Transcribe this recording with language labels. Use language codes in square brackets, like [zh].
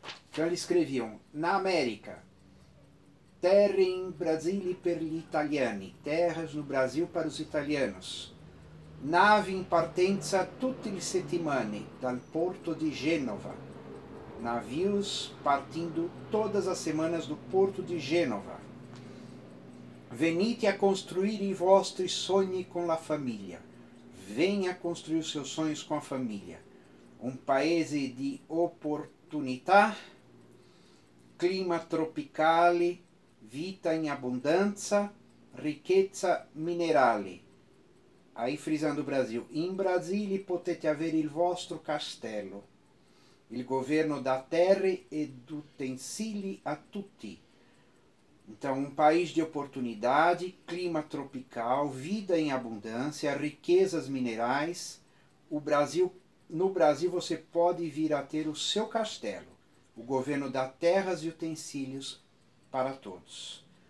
[pt] Então eles escreviam, na América, [it] terre in Brasile per gli italiani, [pt] terras no Brasil para os italianos, [it] nave in partenza tutte le settimane dal porto de Gênova, [pt] navios partindo todas as semanas do porto de Gênova. [it] Venite a construir i vostri sogni con la famiglia. [pt] Venha construir os seus sonhos com a família. [it] Um paese di opportunità, clima tropicale, vita in abbondanza, ricchezza minerale. [pt] Aí frisando o Brasil. [it] In Brasile potete avere il vostro castello. Il governo dà terre ed utensili a tutti. [pt] Então, um país de oportunidade, clima tropical, vida em abundância, riquezas minerais, no Brasil você pode vir a ter o seu castelo. O governo dá terras e utensílios para todos.